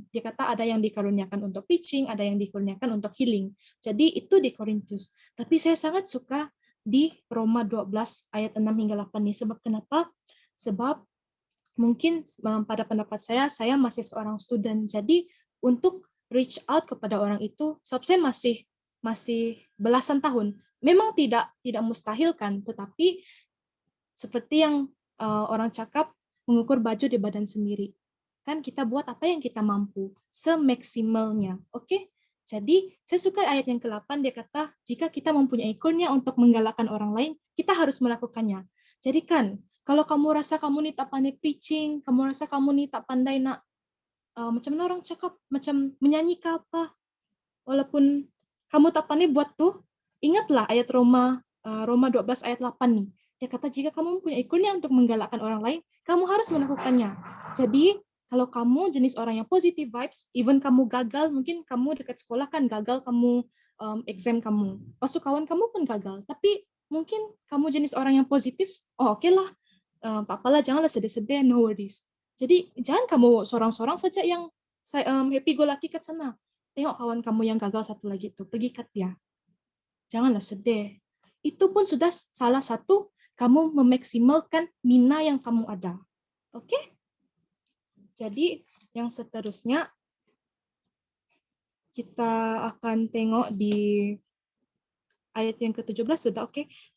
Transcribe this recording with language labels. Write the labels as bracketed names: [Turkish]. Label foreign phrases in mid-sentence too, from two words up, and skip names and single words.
[Malay] Dia kata ada yang dikaruniakan untuk preaching, ada yang dikaruniakan untuk healing. Jadi itu di Korintus. Tapi saya sangat suka di Roma 12 ayat 6 hingga 8 nih. Sebab kenapa? Sebab mungkin pada pendapat saya masih seorang student. Jadi untuk [English] reach out [Malay] kepada orang itu, sebab saya masih belasan tahun. Memang tidak mustahil kan, tetapi seperti yang orang cakap, mengukur baju di badan sendiri. Kan kita buat apa yang kita mampu, semaksimalnya. Oke? Jadi, saya suka ayat yang ke-8, dia kata, jika kita mempunyai kurnia untuk menggalakkan orang lain, kita harus melakukannya. Jadi kan, kalau kamu rasa kamu nih tak pandai preaching, kamu rasa kamu nih tak pandai nak, macam mana orang cakap, macam menyanyi ke apa, walaupun kamu tak pandai buat tuh, ingatlah ayat Roma 12 ayat 8 nih. Dia kata, jika kamu mempunyai kurnia untuk menggalakkan orang lain, kamu harus melakukannya. Jadi, kalau kamu jenis orang yang [English] positive vibes, [Malay] even kamu gagal, mungkin kamu dekat sekolah kan gagal kamu exam kamu. Pastu kawan kamu pun gagal. Tapi mungkin kamu jenis orang yang positif, oh oke lah, apalah, janganlah sedih-sedih, [English] no worries. [Malay] Jadi jangan kamu sorang-sorang saja yang [English] happy go lucky [Malay] ke sana. Tengok kawan kamu yang gagal satu lagi tuh, pergi kat dia. Janganlah sedih. Itu pun sudah salah satu kamu memaksimalkan mina yang kamu ada. Oke? Jadi yang seterusnya kita akan tengok di ayat yang ke-17 sudah oke.